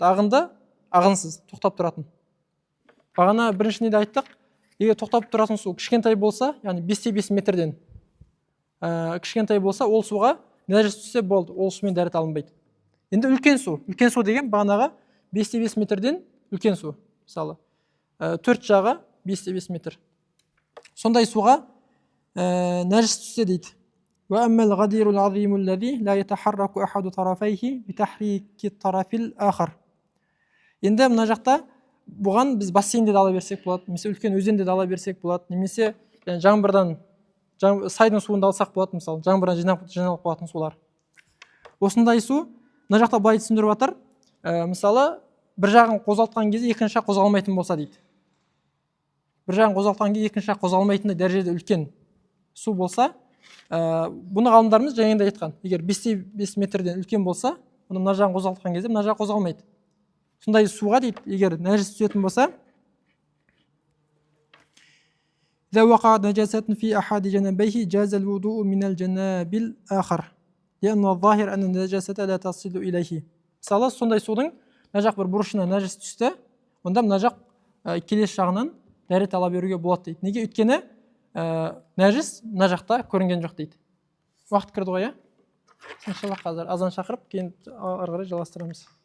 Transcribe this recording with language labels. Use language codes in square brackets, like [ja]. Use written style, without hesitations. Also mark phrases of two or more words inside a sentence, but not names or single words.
[kk] Ағынды, ағынсыз, тоқтап тұратын. Бағана біріншіне де айттық, егер тоқтап тұратын су кішкентай болса, яғни 5 метрден кішкентай болса, ол суға нәжіс түссе болды, ол сумен дәрет алынбайды. Енді үлкен су деген бағанаға 5 метрден үлкен су, мысалы, 4 жағы 5 метр. Сондай суға нәжіс түссе дейді. [ar] وأما الغدير العظيم الذي لا يتحرك أحد طرفيه بتحريك الطرف الآخر. [kk] Енді мына жақта бұған біз бассейнде де ала берсек болады, немесе үлкен өзенде де ала берсек болады, немесе жаңбырдан сайдың суында алсақ болады, мысалы жаңбырдан жиналып қалатын сулар. Осындай су мына жақта былай түсіндіріп жатыр. Мысалы бір жағын қозғалтқан кезде екінші жақ қозғалмайтын болса дейді. Бір жағын қозғалтқан кезде екінші жақ қозғалмайтындай дәрежеде үлкен су болса, бұны ғалымдарымыз жаңағыдай айтқан. Егер 5 метрден үлкен болса, оны мына жағын қозғалтқан кезде мына жақ қозғалмайды. Сондай суға дейді, егер нәжіс түсетін болса, [ar] إذا وقعت نجاسة في أحد جنبيه جاز الوضوء من الجناب الآخر لأن الظاهر أن النجاسة لا تصل إليه. [kk] Мысалы, сондай судың мына жақ бір бұрышына нәжіс түсті, онда мына жақ келесі жағынан дәрет ала беруге болады дейді. Неге? Өйткені нәжіс мына жақта көрінген жоқ дейді. Уақыт кірді ғой, иншалла қазір азан шақырып, кейін ары қарай жалғастырамыз.